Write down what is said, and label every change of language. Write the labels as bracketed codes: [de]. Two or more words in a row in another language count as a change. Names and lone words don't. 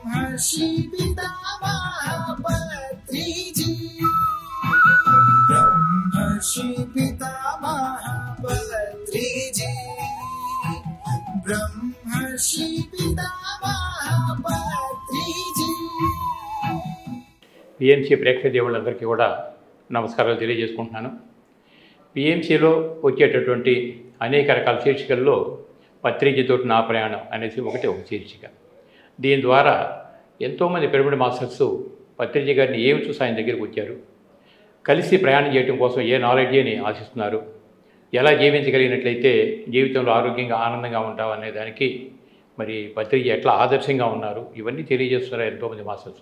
[hi] ब्रह्मर्षि पितामह पत्रिजी, ब्रह्मर्षि पितामह पत्रिजी, ब्रह्मर्षि पितामह पत्रिजी। [te] పిఎంసి ప్రేక్షక దేవుళ్ళందరికీ కూడా నమస్కారాలు తెలియజేసుకుంటున్నాను. పిఎంసిలో వచ్చేటటువంటి అనేక రకాల శీర్షికల్లో పత్రిజతో నా ప్రయాణం అనేసి ఒక శీర్షిక. దీని ద్వారా ఎంతోమంది పిరమిడ్ మాస్టర్స్ పత్రిజీ గారిని ఏమి చూసి ఆయన దగ్గరికి వచ్చారు, కలిసి ప్రయాణం చేయడం కోసం ఏ నాలెడ్జీని ఆశిస్తున్నారు, ఎలా జీవించగలిగినట్లయితే జీవితంలో ఆరోగ్యంగా ఆనందంగా ఉంటాం అనే దానికి మరి పత్రిజీ ఎట్లా ఆదర్శంగా ఉన్నారు, ఇవన్నీ తెలియజేస్తున్నారు ఎంతోమంది మాస్టర్స్.